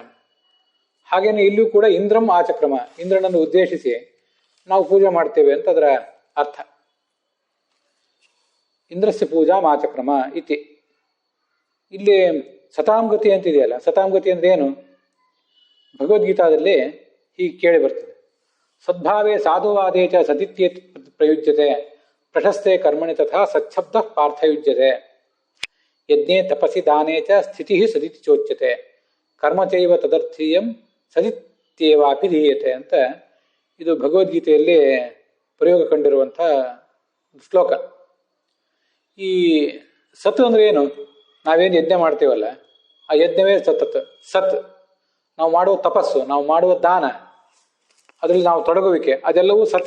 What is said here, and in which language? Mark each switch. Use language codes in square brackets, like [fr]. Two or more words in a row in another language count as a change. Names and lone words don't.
[kn] ಹಾಗೇನೆ ಇಲ್ಲೂ ಕೂಡ [sa] ಇಂದ್ರಂ ಆಚಕ್ರಮ, [kn] ಇಂದ್ರನನ್ನು ಉದ್ದೇಶಿಸಿ ನಾವು ಪೂಜೆ ಮಾಡ್ತೇವೆ ಅಂತ ಅದರ ಅರ್ಥ. [sa] ಇಂದ್ರಸ್ಯ ಪೂಜಾ ಆಚಕ್ರಮ ಇತಿ. [kn] ಇಲ್ಲಿ ಸತಾಂಗತಿ ಅಂತಿದೆಯಲ್ಲ, ಸತಾಂಗತಿ ಅಂದ್ರೆ ಏನು? ಭಗವದ್ಗೀತಾದಲ್ಲಿ ಹೀಗೆ ಕೇಳಿ ಬರ್ತದೆ. [sa] ಸದ್ಭಾವೇ ಸಾಧುವಾದೇ ಚ ಸದಿತ್ಯೇ ಪ್ರಯುಜ್ಯತೆ, ಪ್ರಶಸ್ತೆ ಕರ್ಮಣಿ ತಥಾ ಸಚ್ಛಬ್ದ ಪಾರ್ಥಯುಜ್ಯತೆ, ಯಜ್ಞೆ ತಪಸಿ ದಾನೇ ಚ ಸ್ಥಿತಿ ಸದಿತಿ ಚೋಚ್ಯತೆ, ಕರ್ಮಚೈವ ತದರ್ಥೀಯಂ ಸದಿತ್ಯೇವಾಪಿ ಧೀಯತೆ [kn] ಅಂತ ಇದು ಭಗವದ್ಗೀತೆಯಲ್ಲಿ ಪ್ರಯೋಗ ಕಂಡಿರುವಂಥ ಶ್ಲೋಕ. ಈ ಸತ್ ಅಂದ್ರೆ ಏನು? ನಾವೇನು ಯಜ್ಞ ಮಾಡ್ತೀವಲ್ಲ, ಆ ಯಜ್ಞವೇ ಸತತ್. ಸತ್ ನಾವು ಮಾಡುವ ತಪಸ್ಸು, ನಾವು ಮಾಡುವ ದಾನ, ಅದರಲ್ಲಿ ನಾವು ತೊಡಗುವಿಕೆ, ಅದೆಲ್ಲವೂ ಸತೆ.